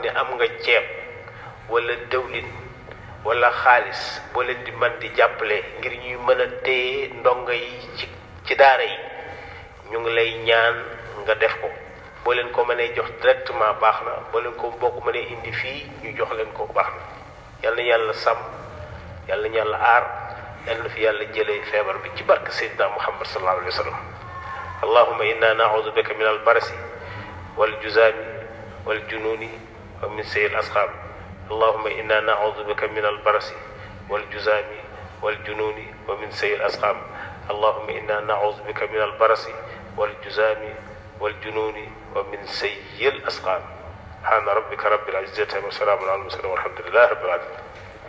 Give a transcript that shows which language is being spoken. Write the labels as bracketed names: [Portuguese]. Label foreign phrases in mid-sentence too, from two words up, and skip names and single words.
[Wolof] ne am nga ceeb wala dëwlin wala xaalis boo leen di mën di jàppale ngir ñuy mën a téye ndongo yi ci daara yi ñu ngi lay ñaan nga def ko boo leen ko mënee jox directement baax na boo leen ko boo ko mënee indi fii ñu jox leen ko baax na yal na yàlla sàmm yal na yàlla aar yal na fi yàlla jëlee feebar bi ci barke Seydina Muhammad [Arabic] صلى الله عليه وسلم اللهم إنا نعوذ بك من البرص والجذام والجنون ومن سيئ الأسقام اللهم إنا نعوذ بك من البرص والجذام والجنون ومن سيئ الأسقام اللهم إنا نعوذ بك من البرص والجذام والجنون ومن سيئ الأسقام سبحان ربك رب العزة وسلام على المرسلين والحمد لله رب العالمين